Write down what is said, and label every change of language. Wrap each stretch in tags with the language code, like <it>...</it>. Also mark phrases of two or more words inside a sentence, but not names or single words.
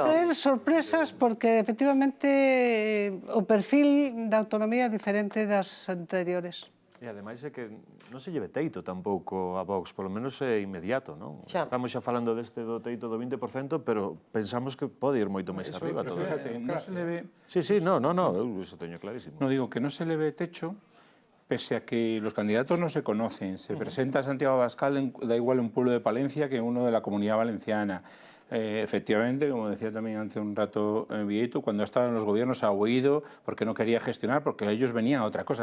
<gl>traer sorpresas porque efectivamente o perfil da autonomía é diferente das anteriores. E ademais é que non se lleve teito tampouco a Vox, polo menos é inmediato, non? Xa. Estamos xa falando deste do teito do 20%, pero pensamos que pode ir moito máis arriba todo.</gl> <es>Fíjate, no se le ve...</es> <gl>Sí, sí, no, eu iso teño clarísimo.</gl> <es>No digo que no se le ve techo, pese a que los candidatos no se conocen. Se presenta Santiago Abascal, da igual un pueblo de Palencia que uno de la Comunidad Valenciana. Efectivamente, como decía también hace un rato Vieito, cuando estaba en los gobiernos ha huido porque no quería gestionar, porque ellos venían a otra cosa.</es>